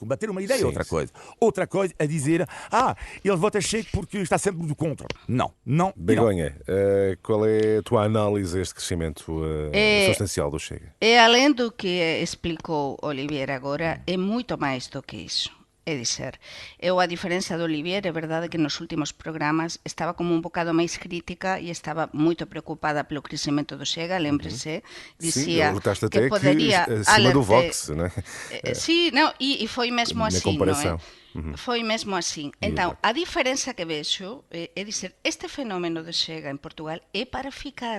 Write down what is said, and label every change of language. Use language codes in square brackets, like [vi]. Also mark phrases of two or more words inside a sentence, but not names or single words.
[pt] Combater uma ideia é outra coisa. Outra coisa é dizer, ele vota Chega porque está sempre do contra. Não. Begonha, qual é a tua análise a este crescimento substancial do Chega? Além do que explicou Olivier agora, é muito mais do que isso. É dizer, eu, a diferença do Olivier, [gl] é verdade que nos últimos programas estaba como un bocado máis crítica e estaba moito preocupada pelo crecimento do Chega, lembre-se, dicía que podería... [pt] acima do Vox, não é? [gl] Sí, non, e foi mesmo [pt] Na [gl] así, [pt] comparação. [gl] non é? Foi mesmo así. Entón, a diferenza que vexo [pt] é dizer, [gl] este fenómeno do Chega en Portugal é para ficar.